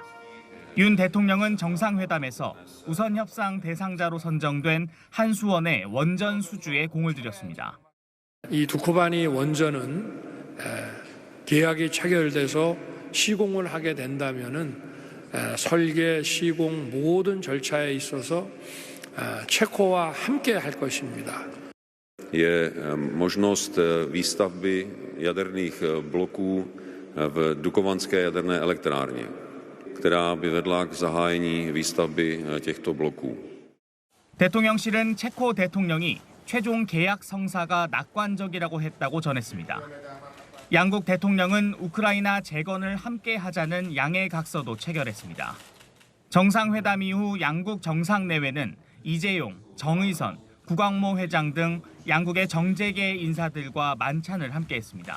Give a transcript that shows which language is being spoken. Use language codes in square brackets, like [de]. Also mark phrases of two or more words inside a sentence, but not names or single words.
[ko] 윤 대통령은 정상회담에서 우선 협상 대상자로 선정된 한수원의 원전 수주에 공을 들였습니다. 이 두코바니 원전은 계약이 체결돼서 시공을 하게 된다면은 설계, 시공 모든 절차에 있어서 체코와 함께 할 것입니다. [cs] Je možnost výstavby jaderných bloků v Dukovanské jaderné elektrárně, která by vedla k zahájení výstavby těchto bloků. [ko] 대통령실은 체코 대통령이 최종 계약 성사가 낙관적이라고 했다고 전했습니다. 양국 대통령은 우크라이나 재건을 함께 하자는 양해 각서도 체결했습니다. 정상회담 이후 양국 정상내외는 이재용, 정의선, 구광모 회장 등 양국의 정재계 인사들과 만찬을 함께했습니다.